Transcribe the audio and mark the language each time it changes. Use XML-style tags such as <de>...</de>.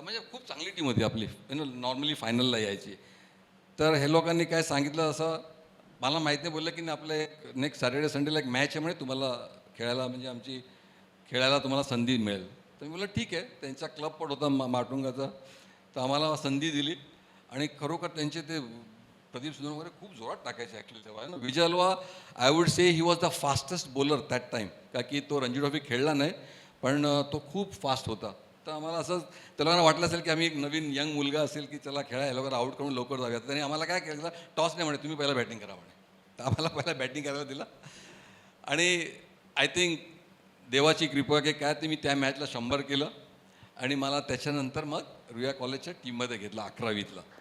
<mr>म्हणजे खूप चांगली टीम होती आपली. नॉर्मली फायनलला यायची. तर हे लोकांनी काय सांगितलं असं मला माहीत नाही. बोललं की नाही आपलं एक नेक्स्ट सॅटर्डे संडेला एक मॅच आहे म्हणे, तुम्हाला खेळायला म्हणजे आमची खेळायला तुम्हाला संधी मिळेल. तर मी बोललं ठीक आहे. त्यांचा क्लब पण होता माटुंगाचा. तर आम्हाला संधी दिली आणि खरोखर त्यांचे ते प्रदीप सुंदर वगैरे खूप जोरात टाकायचे ॲक्च्युली तेव्हा.</mr> <en>Vijay Alva I would say he was the fastest bowler that time.</en> <mr>का की तो रणजी ट्रॉफी खेळला नाही पण तो खूप फास्ट होता. तर आम्हाला असं त्या लोकांना वाटलं असेल की आम्ही एक नवीन यंग मुलगा असेल की चला खेळा, या लोकांना आऊट करून लवकर जाऊयात. त्यांनी आम्हाला काय केलं, टॉस नाही म्हणे, तुम्ही पहिला बॅटिंग करा म्हणे. तर आम्हाला पहिला बॅटिंग करायला दिला आणि</mr> <en>I think</en> <mr>देवाची कृपा की काय ते मी त्या मॅचला 100 केलं आणि मला त्याच्यानंतर मग रुईया कॉलेजच्या टीममध्ये घेतलं 11वीतला.</mr>